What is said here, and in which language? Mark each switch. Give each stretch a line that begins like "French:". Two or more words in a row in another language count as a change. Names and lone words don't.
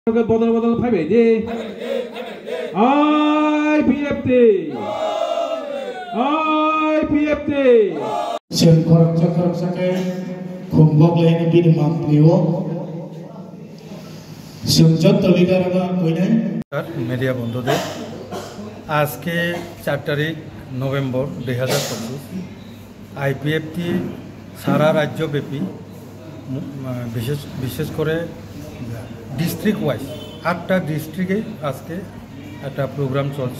Kok Borok: বদল ফাইবে দে IPFT Sen korok sake kumbok lehne bin mampiwo Sumjot toligar ama koi nai
Bangla: মিডিয়া বন্ধুদের আজকে 4 তারিখ নভেম্বর 2025 আইপিএফটি সারা রাজ্যব্যাপী বিশেষ করে
English: district wise
Bangla: 8টা ডিস্ট্রিক্টে আজকে একটা প্রোগ্রাম চলছে।